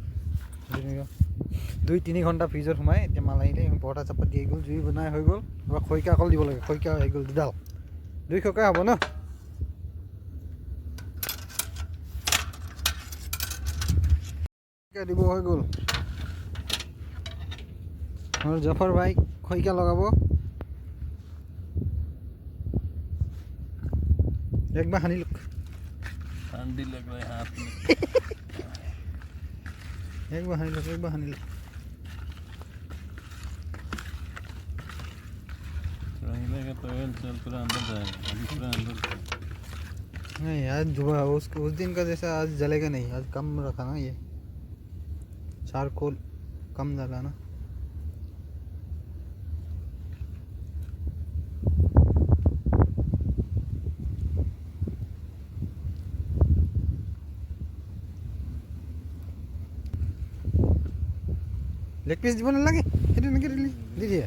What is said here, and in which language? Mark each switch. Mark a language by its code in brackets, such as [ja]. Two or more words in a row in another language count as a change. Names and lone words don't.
[as] দুই তিনি ঘণ্টা ফ্ৰিজত সোমাই এতিয়া মাল আহিলে পৰঠা চাপাতি আহি গ'ল, জুই বনাই হৈ গ'ল। এবাৰ খৰিকা অকল দিব লাগে, খৰিকা আহি গ'ল দুডাল, দুই খৰিকা হ'ব ন। দিব হৈ গ'ল। আৰু জফৰ ভাই খৰিকা লগাব। [hi] एक बार हनी लुक ठंडी लग रहा है हाथ में। एक बार हनी लुक, एक बार हनी लुक। हिलेगा तो ऑयल चल पूरा अंदर जाएगा, अभी पूरा अंदर। नहीं आज उस दिन का जैसा आज जलेगा नहीं। आज कम रखा ना, ये चारकोल कम डाला ना। [as] লেগ পিচ দিব নালাগে, সেইটো এনেকৈ দিলি দি দিয়ে।